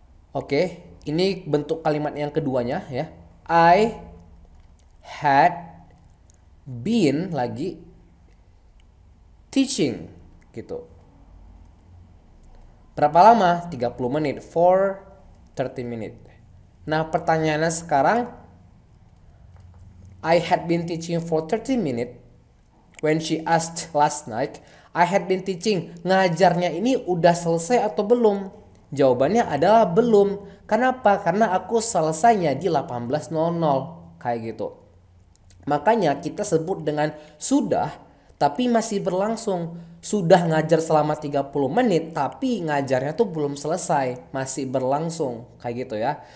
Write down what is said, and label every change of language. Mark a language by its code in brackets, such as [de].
[id] Oke, ini bentuk kalimat yang keduanya ya. [en] I had been [id] lagi [en] teaching [id] gitu. Berapa lama? 30 menit. [en] For 30 minutes. [id] Nah, pertanyaannya sekarang, [en] I had been teaching for 30 minutes. When she asked last night, I had been teaching. [id] Ngajarnya ini udah selesai atau belum? Jawabannya adalah belum. Kenapa? Karena aku selesainya di 18.00. Kayak gitu. Makanya kita sebut dengan sudah tapi masih berlangsung. Sudah ngajar selama 30 menit tapi ngajarnya tuh belum selesai, masih berlangsung. Kayak gitu ya.